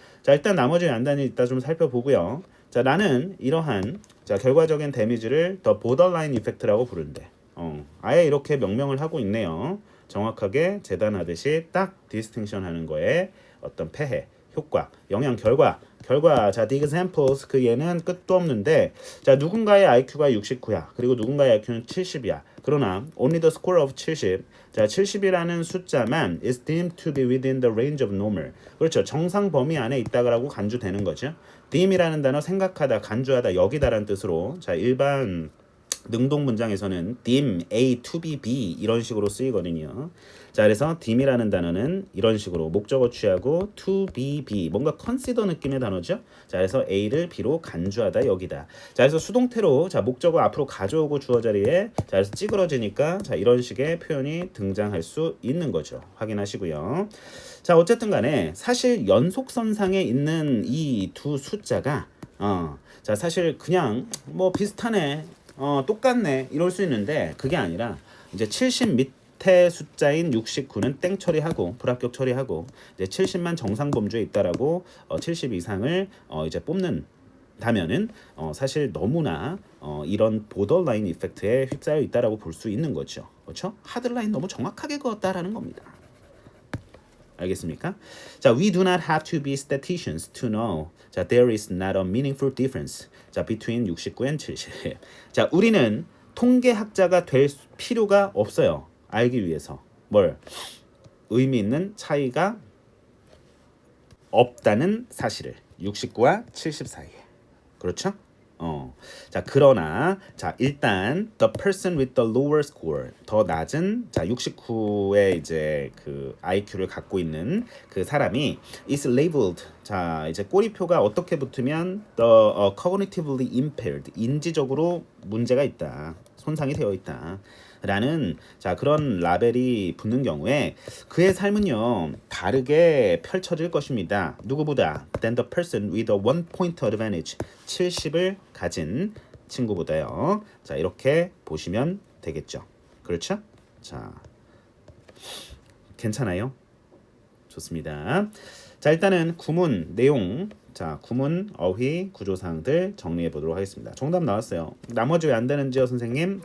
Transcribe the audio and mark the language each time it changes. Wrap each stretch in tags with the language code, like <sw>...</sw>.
<ko>자, 일단 나머지 안단이 이따 좀 살펴보고요. 자, 나는 이러한 자, 결과적인 데미지를 더 보더라인 이펙트라고 부른대. 아예 이렇게 명명을 하고 있네요. 정확하게 재단하듯이 딱 디스팅션 하는 거에 어떤 폐해, 효과, 영향, 결과. 자,</ko> <en>the examples</en> <ko>그 얘는 끝도 없는데 자, 누군가의 IQ가 69야. 그리고 누군가의 IQ는 70이야.</ko> <en>그러나 only the score of 70. 자,</en> <ko>70이라는 숫자만</ko> <en>is deemed to be within the range of normal.</en> <ko>그렇죠. 정상 범위 안에 있다라고 간주되는 거죠. deem이라는 단어 생각하다, 간주하다, 여기다라는 뜻으로 자, 일반 능동 문장에서는 deem A to be B 이런 식으로 쓰이거든요. 자, 그래서 deem이라는 단어는 이런 식으로 목적어 취하고 to be B 뭔가 consider 느낌의 단어죠. 자, 그래서 A를 B로 간주하다 여기다. 자, 그래서 수동태로 자, 목적어 앞으로 가져오고 주어 자리에 자, 그래서 찌그러지니까 자, 이런 식의 표현이 등장할 수 있는 거죠. 확인하시고요. 자, 어쨌든 간에 사실 연속선상에 있는 이 두 숫자가 자, 사실 그냥 뭐 비슷하네. 똑같네 이럴 수 있는데 그게 아니라 이제 70 밑에 숫자인 69는 땡 처리하고 불합격 처리하고 이제 70만 정상 범주에 있다라고 70 이상을 이제 뽑는다면은 사실 너무나 이런 보더라인 이펙트에 휩싸여 있다라고 볼 수 있는 거죠. 그렇죠? 하드라인 너무 정확하게 그었다라는 겁니다. 알겠습니까?</ko> <en>자, we do not have to be statisticians to know. 자, there is not a meaningful difference. 자, between 69 and 70.</en> <ko>자, 우리는 통계학자가 될 필요가 없어요. 알기 위해서. 뭘? 의미 있는 차이가 없다는 사실을. 69와 70 사이에. 그렇죠? 자, 그러나 자, 일단</ko> <en>the person with the lower score</en> <ko>더 낮은 자, 69의 이제 그 IQ를 갖고 있는 그 사람이</ko> <en>is labeled</en> <ko>자, 이제 꼬리표가 어떻게 붙으면</ko> <en>the cognitively impaired</en> <ko>인지적으로 문제가 있다. 손상이 되어 있다. 라는 자, 그런 라벨이 붙는 경우에 그의 삶은요 다르게 펼쳐질 것입니다. 누구보다</ko> <en>than the person with a 1-point advantage</en> <ko>70을 가진 친구보다요. 자, 이렇게 보시면 되겠죠. 그렇죠? 자, 괜찮아요? 좋습니다. 자, 일단은 구문 내용 자, 구문, 어휘, 구조사항들 정리해 보도록 하겠습니다. 정답 나왔어요. 나머지 왜 안 되는지요, 선생님?</ko>